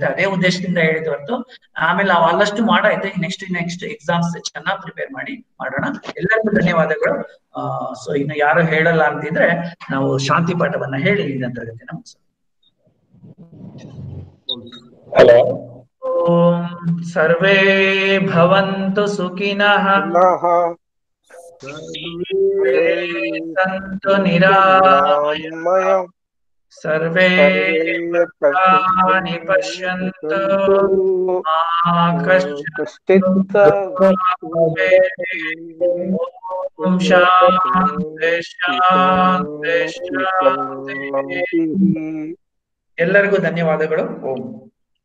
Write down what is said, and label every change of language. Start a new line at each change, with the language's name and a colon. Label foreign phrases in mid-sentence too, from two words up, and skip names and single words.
Kannada: ಅದೇ ಉದ್ದೇಶದಿಂದ ಹೇಳಿದ್ ಹೊರತು ಆಮೇಲೆ ನಾವು ಆದಷ್ಟು ಮಾಡಾಯ್ತು.
English: next exams
Kannada: ಚೆನ್ನಾಗಿ ಪ್ರಿಪೇರ್ ಮಾಡೋಣ. ಎಲ್ಲರಿಗೂ ಧನ್ಯವಾದಗಳು. ಸೊ ಇನ್ನು ಯಾರು ಹೇಳಲ್ಲ ಅಂತಿದ್ರೆ ನಾವು ಶಾಂತಿ ಪಾಠವನ್ನ ಹೇಳಿ ಇದನ್ನ ತರಗತಿನ ಮುಗಿಸೋಣ. ಹಲೋ.
Sanskrit: ಓಂ ಸರ್ವೇ ಭವಂತು ಸುಖಿನಃ, ಸಂತು ನಿರಾಮಯಾಃ, ಸರ್ವೇ ಭದ್ರಾಣಿ ಪಶ್ಯಂತು ಮಾ ಕಶ್ಚಿತ್ ಓಂ ಶಾಂತಿ ಶಾಂತಿ ಶಾಂತಿ.
Kannada: ಎಲ್ಲರಿಗೂ ಧನ್ಯವಾದಗಳು. ಓಂ.